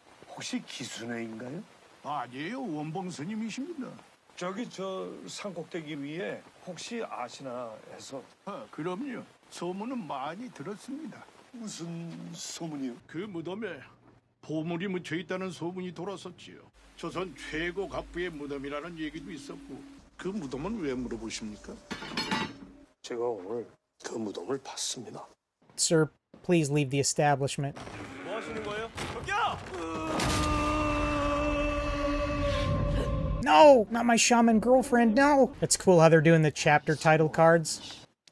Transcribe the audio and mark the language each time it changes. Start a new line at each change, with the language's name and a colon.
Korean: 혹시 기순회인가요? 아니에요, 원봉 스님이십니다. 저기 저 산꼭대기 위에 혹시 아시나 해서. 그럼요. 소문은 많이 들었습니다. 무슨 소문이요? 그 무덤에 보물이 묻혀 있다는 소문이 돌았었지요. 조선 최고 갑부의 무덤이라는 얘기도 있었고. 그 무덤은 왜 물어보십니까? 제가 오늘 그 무덤을 봤습니다.
English: Sir, please leave the establishment.
Korean: 뭐 하시는 거예요? 저기요!
English: No! Not my shaman girlfriend, no! It's cool how they're doing the chapter title cards.